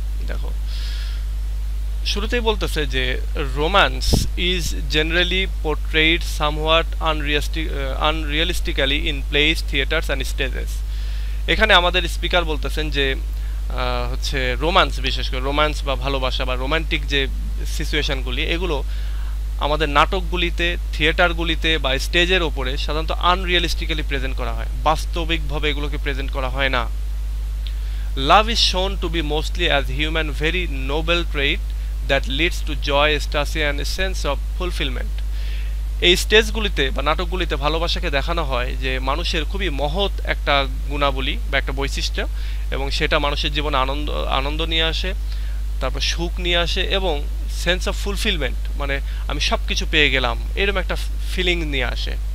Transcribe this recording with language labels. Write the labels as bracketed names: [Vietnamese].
[Bangla] দেখো শুরুতেই বলতেছে যে [English] romance is generally portrayed somewhat unrealistically in place theatres and stages [Bangla] এখানে আমাদের স্পিকার বলতেছেন যে হচ্ছে রোম্যান্স বিশেষ করে রোম্যান্স বা ভালোবাসা বা রোমান্টিক যে সিচুয়েশনগুলি এগুলো আমাদের নাটকগুলিতে থিয়েটারগুলিতে বা স্টেজের ওপরে সাধারণত আনরিয়ালিস্টিক্যালি প্রেজেন্ট করা হয় বাস্তবিকভাবে এগুলোকে প্রেজেন্ট করা হয় না [English] Love is shown to be mostly as human, very noble trait that leads to joy, ecstasy and a sense of fulfillment. [Bangla] এই স্টেজগুলিতে বা নাটকগুলিতে ভালোবাসাকে দেখানো হয় যে মানুষের খুবই মহৎ একটা গুণাবলী বা একটা বৈশিষ্ট্য, এবং সেটা মানুষের জীবনে আনন্দ নিয়ে আসে, তারপর সুখ নিয়ে আসে এবং সেন্স অফ ফুলফিলমেন্ট, মানে আমি সব কিছু পেয়ে গেলাম এরকম একটা ফিলিং নিয়ে আসে।